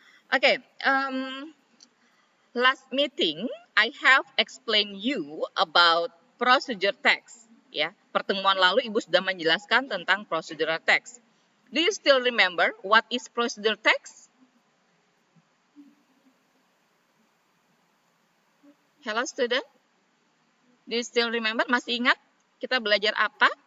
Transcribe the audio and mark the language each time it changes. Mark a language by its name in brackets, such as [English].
[English] Oke, last meeting, I have explained you about procedure text. [Indonesian] Ya, pertemuan lalu Ibu sudah menjelaskan tentang procedural text. [English] Do you still remember what is procedure text? Hello student, do you still remember? [Indonesian] Masih ingat kita belajar apa?